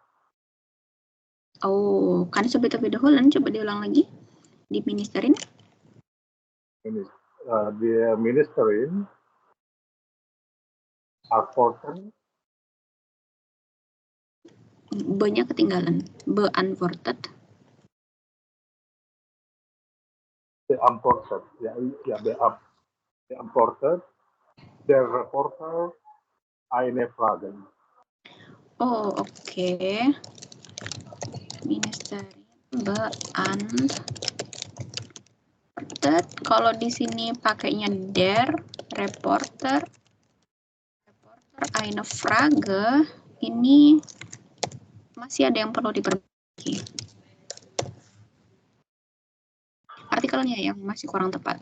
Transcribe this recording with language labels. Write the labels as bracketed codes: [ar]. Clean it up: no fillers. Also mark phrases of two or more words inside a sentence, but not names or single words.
[id] Oh, kan sudah wiederholen, coba diulang lagi. [de] Di Ministerin. Die Ministerin antwortet. [id] B-nya ketinggalan. [de] Beantwortet. Beantwortet. Ya, beantwortet der Reporter eine Frage. [id] Oh, oke. [de] Ministerin beantwortet. [id] Kalau di sini pakainya [de] der Reporter eine Frage, [id] ini masih ada yang perlu diperbaiki. Artikelnya yang masih kurang tepat.